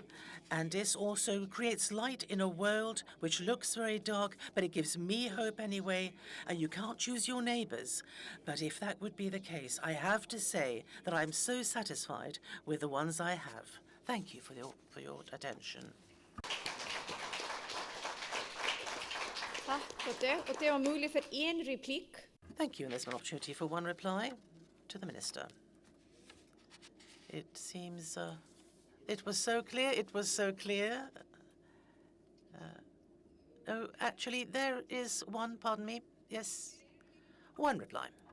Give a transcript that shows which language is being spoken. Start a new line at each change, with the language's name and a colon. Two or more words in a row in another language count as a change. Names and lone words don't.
English: And this also creates light in a world which looks very dark, but it gives me hope anyway. And you can't choose your neighbors. But if that would be the case, I have to say that I'm so satisfied with the ones I have. Thank you for your attention.
Norwegian: Takk for det. Og det var mulig for én replikk.
English: Thank you. And there's an opportunity for one reply to the Minister. It seems it was so clear. It was so clear. Oh, actually, there is one, pardon me. Yes, one reply.